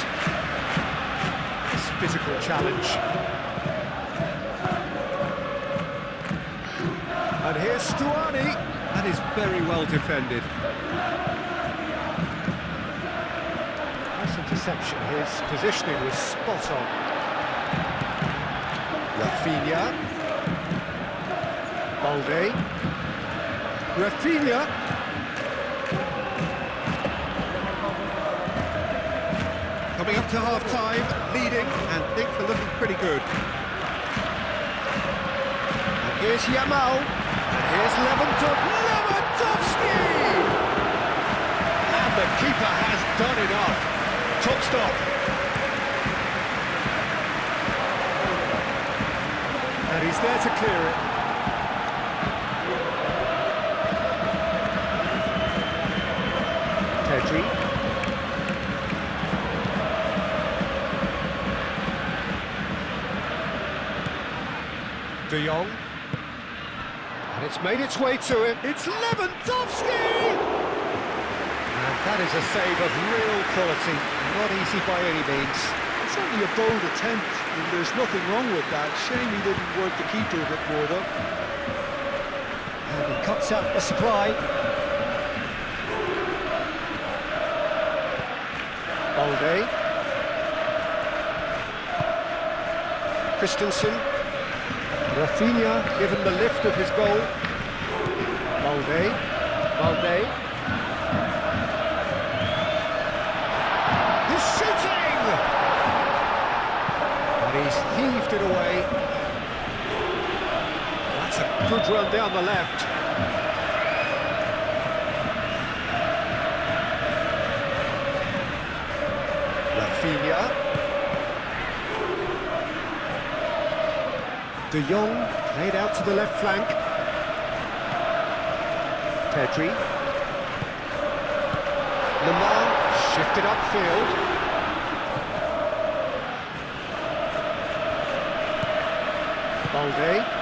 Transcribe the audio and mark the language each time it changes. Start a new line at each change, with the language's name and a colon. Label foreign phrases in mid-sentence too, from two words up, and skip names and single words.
English: Physical challenge. And here's Stuani. That is very well defended. Nice interception. His positioning was spot on. Rafinha. Balde. Rafinha. Coming up to half-time, leading, and things are looking pretty good. And here's Yamal, and here's Lewandowski! And the keeper has done enough. Top stop. And he's there to clear it. Pedri. De Jong, and it's made its way to him. It's Lewandowski! And that is a save of real quality, not easy by any means. It's only a bold attempt, and there's nothing wrong with that. Shame he didn't work the keeper a bit more, though. And he cuts out the supply. Balde. Christensen. Rafinha given the lift of his goal. Balde. He's shooting! And he's heaved it away. That's a good run down the left. Rafinha. De Jong played out to the left flank. Pedri. Lamar shifted upfield. Balde.